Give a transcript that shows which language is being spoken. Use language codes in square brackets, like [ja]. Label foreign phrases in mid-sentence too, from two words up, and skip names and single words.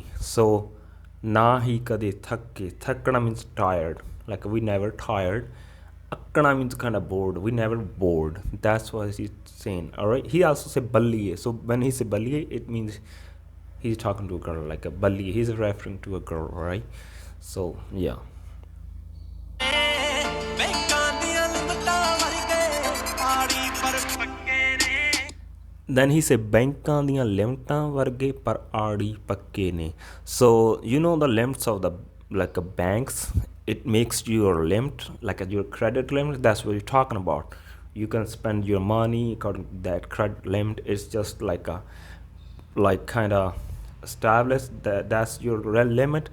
[pa] So, ਨਾ ਹੀ ਕਦੇ ਥੱਕੇ. Thakkana [en] means tired. Like we never tired. Akkana means kind of bored. We never bored. That's what he's saying. All right. He also said balliye. So when he said balliye, it means he's talking to a girl like a balliye. He's referring to a girl, right? So yeah. Then he said [pa] banਕਾਂ ਦੀਆਂ ਲਿਮਟਾਂ ਵਰਗੇ ਪਰ ਆੜੀ ਪੱਕੇ ਨੇ. [en] So you know the limits of the like a banks, it makes your limit like your credit limit. That's what you're talking about. You can spend your money according to that credit limit. It's just like a kind of established that's your real limit.